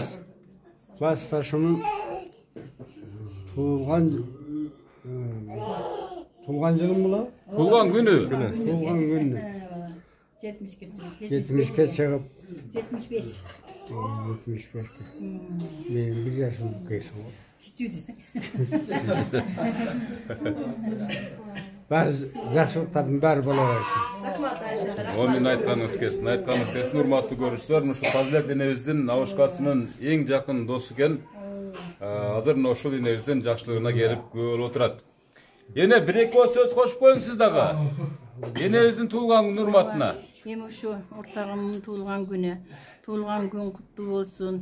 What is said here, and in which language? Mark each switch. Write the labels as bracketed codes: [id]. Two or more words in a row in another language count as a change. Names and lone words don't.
[ky] Классташымын туулган жылым була? Туулган күнү. Туулган күнү. 70-ке чыгып. 75. 75. Мен 1 жашым кыйсы болду. [kk] Бәрі жақшылықтардың бәрі бола берсін. [ky] Мен айтканыңыз келсин, урматтуу көрүүчүлөр, ушу Фазилат энебиздин Навушкасынын эң жакын досу экен. Азыр ушул энебиздин жакшылыгына келип көп болуп отурат. Эне бир-эки сөз кошуп коюңуз сиз дагы. Энебиздин туулган күнү урматына. Эми ушу ортогумдун туулган күнү. Туулган күн куттуу болсун.